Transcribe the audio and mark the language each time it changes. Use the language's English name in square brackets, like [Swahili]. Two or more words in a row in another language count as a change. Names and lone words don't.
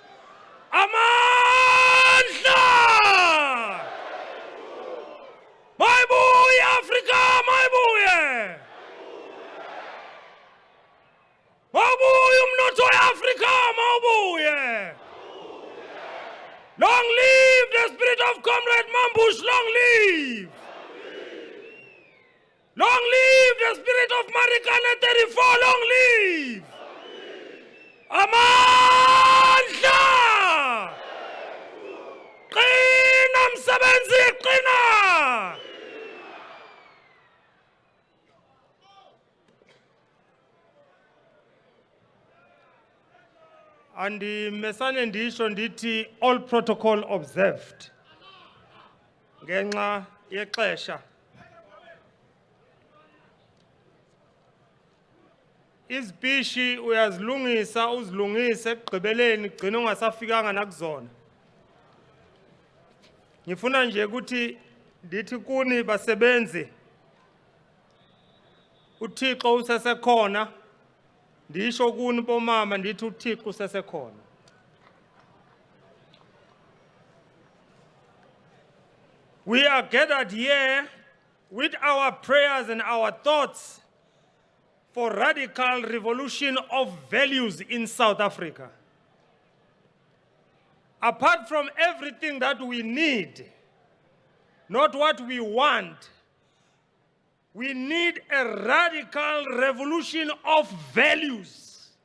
[Xhosa] Amandla! Mayibuye Afrika, mayibuye! Mawubuye umnotho weAfrika, mawubuye. [English] Long live the spirit of Comrade Mambush, long live. Long live the spirit of Marikana 34, long live. [Xhosa] Amandla! Qina msebenzi, qina! Andimesane ndisho ndithi [English] all protocol observed [Xhosa] ngenxa yexesha. Izipishi uyazilungisa uzilungise ekugqibeleni gcina ungasafikanga nakuzona. Ngifuna nje ukuthi ndithi kuni basebenzi uThixo usesekhona. Ndisho kuni bomama ndithi uThixo usesekhona. [English] We are gathered here with our prayers and our thoughts for radical revolution of values in South Africa. Apart from everything that we need, not what we want, we need a radical revolution of values.